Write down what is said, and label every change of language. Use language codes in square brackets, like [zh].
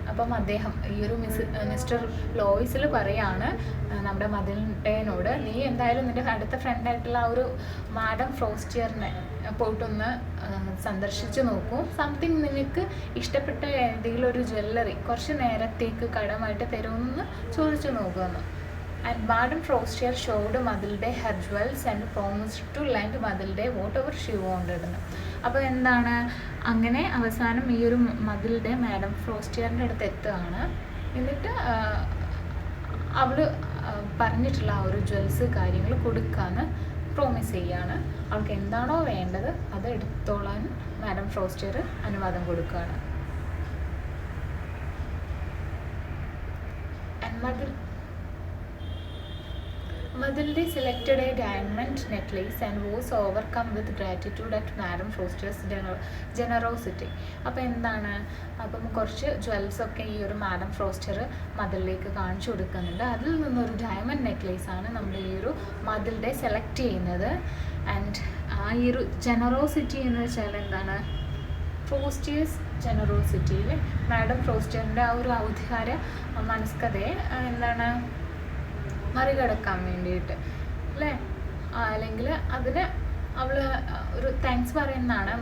[ml] അപ്പം അദ്ദേഹം ഈ ഒരു മിസ്റ്റർ ലോയിസിൽ പറയാണ് നമ്മുടെ മതിലിൻ്റെനോട്, നീ എന്തായാലും നിൻ്റെ അടുത്ത ഫ്രണ്ടായിട്ടുള്ള ആ ഒരു മാഡം ഫ്രോസ്റ്റിയറിനെ പോയിട്ടൊന്ന് സന്ദർശിച്ച് നോക്കൂ. സംതിങ് നിനക്ക് ഇഷ്ടപ്പെട്ട ഏതെങ്കിലും ഒരു ജ്വല്ലറി കുറച്ച് നേരത്തേക്ക് കടമായിട്ട് തരുമെന്ന് ചോദിച്ചു നോക്കുമെന്ന്. [en] And Madam Frostier showed Madhilde her jewels and promised to lend Madhilde whatever she wanted. [ml] അപ്പോൾ എന്താണ്, അങ്ങനെ അവസാനം ഈ ഒരു മതിലിൻ്റെ മാഡം ഫ്രോസ്റ്റിയറിൻ്റെ അടുത്ത് എത്തുകയാണ്. എന്നിട്ട് അവൾ പറഞ്ഞിട്ടുള്ള ആ ഒരു ജ്വൽസ് കാര്യങ്ങൾ കൊടുക്കാമെന്ന് പ്രോമിസ് ചെയ്യുകയാണ്. അവൾക്ക് എന്താണോ വേണ്ടത് അത് എടുത്തോളാൻ മാഡം ഫ്രോസ്റ്റിയർ അനുവാദം കൊടുക്കുകയാണ്. [en] Mathilde selected a diamond necklace and was overcome with gratitude at Madam Foster's generosity. [ml] അപ്പോൾ എന്താണ്, അപ്പം കുറച്ച് ജ്വൽസൊക്കെ ഈ ഒരു മാഡം ഫ്രോസ്റ്റർ മതിലിലേക്ക് കാണിച്ചു കൊടുക്കുന്നുണ്ട്. അതിൽ നിന്നൊരു ഡയമണ്ട് നെക്ലേസ് ആണ് നമ്മുടെ ഈ ഒരു മതിലിടെ സെലക്ട് ചെയ്യുന്നത്. ആൻഡ് ആ ഈ ഒരു ജനറോസിറ്റി എന്ന് വെച്ചാൽ എന്താണ്, ഫ്രോസ്റ്റേഴ്സ് ജനറോസിറ്റിയിൽ മാഡം ഫ്രോസ്റ്ററിൻ്റെ ആ ഒരു ഔദ്ധാര മനസ്കതയെ എന്താണ് മറികടക്കാൻ വേണ്ടിയിട്ട് അല്ലേ, അല്ലെങ്കിൽ അതിന് അവൾ ഒരു താങ്ക്സ് പറയുന്നതാണ്.